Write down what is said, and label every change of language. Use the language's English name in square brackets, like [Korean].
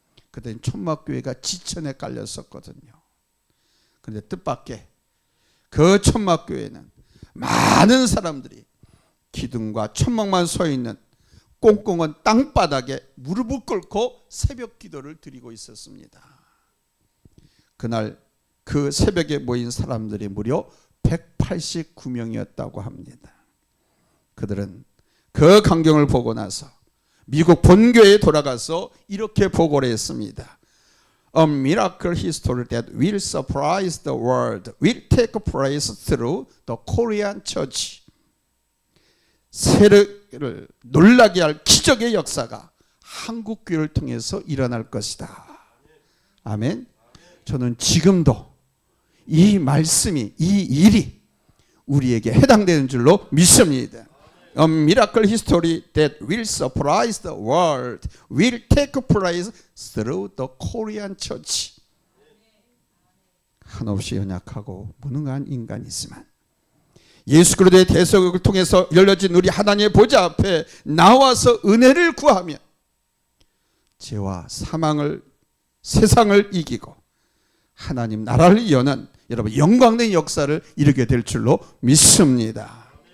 [Korean] 그때는 천막교회가 지천에 깔렸었거든요. 그런데 뜻밖의 그 천막교회는 많은 사람들이 기둥과 천막만 서 있는 꽁꽁한 땅바닥에 무릎을 꿇고 새벽 기도를 드리고 있었습니다. 그날 그 새벽에 모인 사람들이 무려 189명이었다고 합니다. 그들은 그 광경을 보고 나서 미국 본교회에 돌아가서 이렇게 보고를 했습니다. [English] A miracle history that will surprise the world will take place through the Korean church. [Korean] 세계를 놀라게 할 기적의 역사가 한국 교회를 통해서 일어날 것이다. 아멘. 저는 지금도 이 말씀이, 이 일이 우리에게 해당되는 줄로 믿습니다. [English] A miracle history that will surprise the world will take place through the Korean church. [Korean] 한없이 연약하고 무능한 인간이지만 예수 그리스도의 대속을 통해서 열려진 우리 하나님의 보좌 앞에 나와서 은혜를 구하며 죄와 사망을, 세상을 이기고 하나님 나라를 여는 여러분 영광된 역사를 이루게 될 줄로 믿습니다.